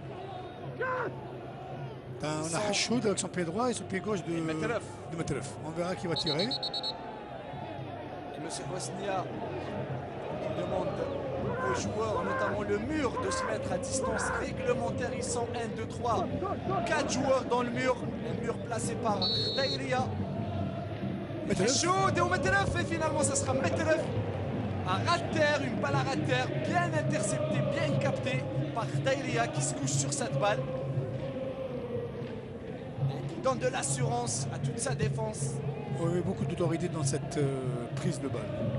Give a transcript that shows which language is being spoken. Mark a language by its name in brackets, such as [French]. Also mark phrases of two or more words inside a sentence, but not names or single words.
[French] On a Hachoud avec son pied droit et son pied gauche de Metref. On verra qui va tirer. Et M. Bosnia demande aux joueurs, notamment le mur, de se mettre à distance réglementaire. Ils sont 1, 2, 3, 4 joueurs dans le mur. Le mur placé par Dairia. Hachoud et Metref. Et finalement, ça sera Metref. Un ras de terre, une balle à ras de terre, bien interceptée, bien captée par Dairia qui se couche sur cette balle. Et qui donne de l'assurance à toute sa défense. Oui, beaucoup d'autorité dans cette prise de balle.